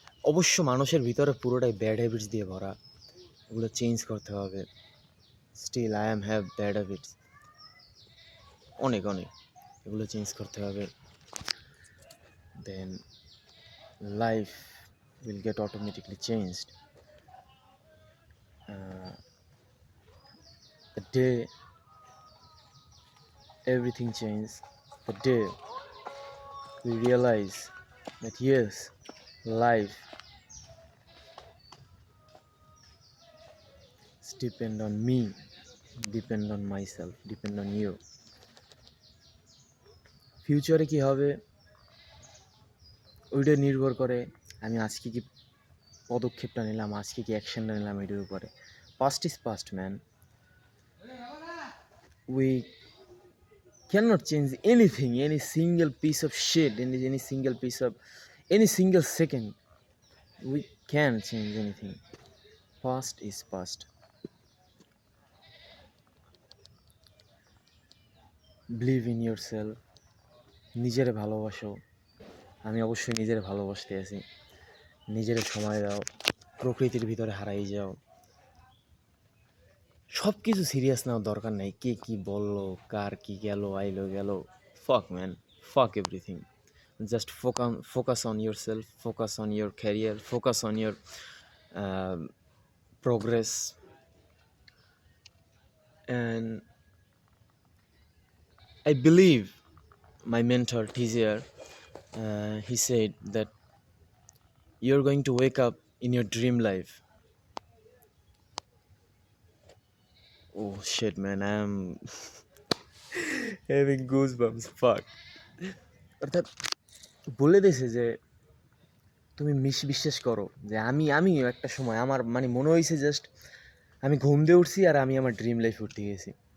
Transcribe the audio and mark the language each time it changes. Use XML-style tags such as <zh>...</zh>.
<bn>অবশ্য মানুষের ভিতরে পুরোটাই ব্যাড হ্যাবিটস দিয়ে ভরা, এগুলো চেঞ্জ করতে হবে।</bn> <en>still I am have bad habits,</en> <bn>অনেক অনেক, এগুলো চেঞ্জ করতে হবে। দেন life</bn> <en>will get automatically changed. The day everything changes, the day we realize that yes, life depend on me, depend on myself, depend on you.</en> <bn>ফিউচারে কি হবে ওইটা নির্ভর করে আমি আজকে কি পদক্ষেপটা নিলাম, আজকে কি অ্যাকশনটা নিলাম এটার উপরে।</bn> <en>Past is past man, we cannot change anything, any single piece of shit, any single piece of, any single second. We can't change anything. Past is past. Believe in yourself.</en> <bn>নিজেরে ভালোবাসো। আমি অবশ্যই নিজেরে ভালোবাসতে আছি। নিজেরে সময় দাও, প্রকৃতির ভিতরে হারাই যাও। সব কিছু সিরিয়াস নেওয়ার দরকার নাই, কে কি বললো, কার কি গেল আইলো গেল,</bn> <en>fuck man, fuck everything. Just focus on yourself, focus on your career, focus on your progress. And I believe my mentor teacher, he said that you're going to wake up in your dream life. Oh shit man, I am having goosebumps, fuck.</en> <bn>অর্থাৎ বলে দিয়েছে যে তুমি বিশ্বাস করো যে আমি একটা সময় আমার মানে মনে হয়েছে জাস্ট আমি ঘুম দিয়ে উঠছি আর আমি আমার ড্রিম লাইফ উঠতে গেছি।</bn>